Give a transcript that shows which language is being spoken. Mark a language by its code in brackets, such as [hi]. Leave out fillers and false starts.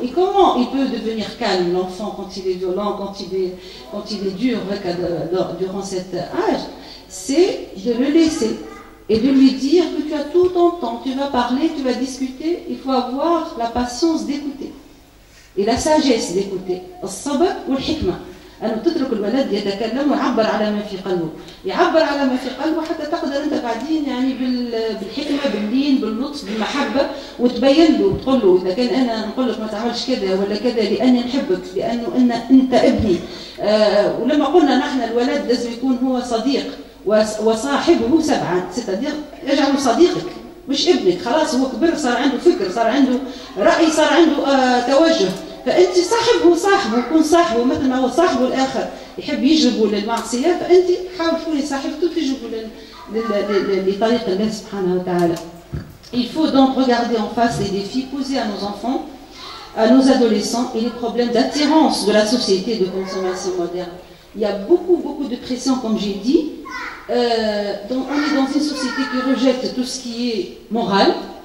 [fr] Et comment il peut devenir calme l'enfant quand il est violent, quand il est dur durant cet âge? C'est de le laisser et de lui dire que tu as tout ton temps, tu vas parler, tu vas discuter. Il faut avoir la patience d'écouter et la sagesse d'écouter. [ar] الصبر والحكمة. أن تترك الولد يتكلم ويعبر على ما في قلبه، يعبر على ما في قلبه حتى تقدر أنت بعدين يعني بالحكمة، باللين، باللطف، بالمحبة، وتبين له وتقول له إذا كان أنا نقول لك ما تعملش كذا ولا كذا لأني نحبك، لأنه أنت ابني. ولما قلنا نحن الولد لازم يكون هو صديق وصاحبه سبعا، [fr] c'est-à-dire [ar] اجعله صديقك مش ابنك. خلاص هو كبر، صار عنده فكر، صار عنده رأي، صار عنده توجه. فأنت صاحبه كون صاحبه مثل ما هو صاحبه الآخر يحب يجلبه للمعصية، فأنت حاول تكوني صاحبته تجلبه لطريق الله سبحانه وتعالى. [fr] Il faut donc regarder en face les défis posés à nos enfants, à nos adolescents et les problèmes d'attirance de la société de consommation moderne. Il y a beaucoup de pression, comme j'ai dit, Donc on est dans une société qui rejette tout ce qui est moral.